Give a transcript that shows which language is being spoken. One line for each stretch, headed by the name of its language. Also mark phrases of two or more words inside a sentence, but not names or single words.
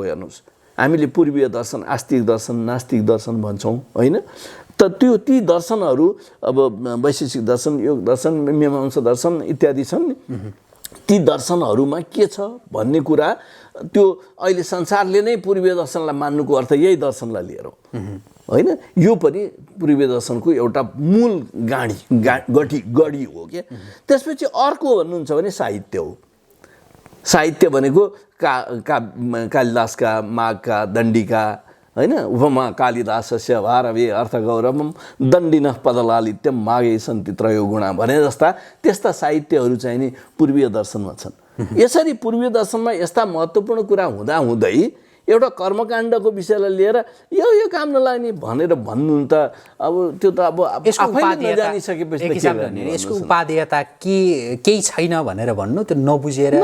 Nepali: हेर्नुहोस्, हामीले पूर्वीय दर्शन, आस्तिक दर्शन, नास्तिक दर्शन भन्छौँ होइन, त ती दर्शनहरू अब वैशेषिक दर्शन, योग दर्शन, मीमांसा दर्शन इत्यादि छन् नि, ती दर्शनहरूमा के छ भन्ने कुरा त्यो अहिले संसारले नै पूर्वीय दर्शनलाई मान्नुको अर्थ यही दर्शनलाई लिएर हो होइन। यो पनि पूर्वीय दर्शनको एउटा मूल गढी हो के। त्यसपछि अर्को भन्नुहुन्छ भने साहित्य हो। साहित्य भनेको कालिदासका, माघका, दण्डीका होइन,
Sanskrit: उपमा कालिदासस्य भारवे अर्थगौरवम दण्डिनः पदलालित्यम मागे सन्ति त्रयो गुणा
Nepali: भने जस्ता त्यस्ता साहित्यहरू चाहिँ नि पूर्वीय दर्शनमा छन्। यसरी पूर्वीय दर्शनमा यस्ता महत्त्वपूर्ण कुरा हुँदाहुँदै एउटा कर्मकाण्डको विषयलाई लिएर यो काम नलाग्ने भनेर भन्नु त अब त्यो त अब आफैले नजानिसकेपछि त के गर्ने। यसको उपादेयता केही छैन भनेर भन्नु, त्यो नबुझेरै